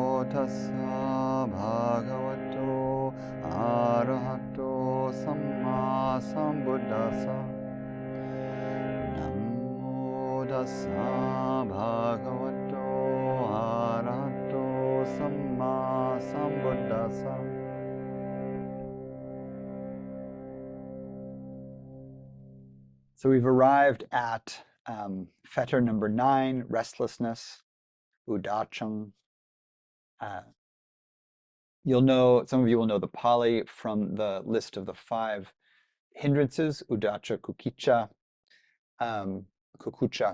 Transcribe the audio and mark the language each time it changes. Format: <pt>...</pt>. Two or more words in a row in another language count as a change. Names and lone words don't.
<pi>tassa bhagavato arahato samma sambuddhassa. Namo tassa bhagavato arahato samma sambuddhassa.</pi> <en>So we've arrived at fetter number 9, restlessness, udacham. You'll know, some of you will know the Pali from the list of the 5 hindrances,</en> <pi>udacha, kukucha.</pi>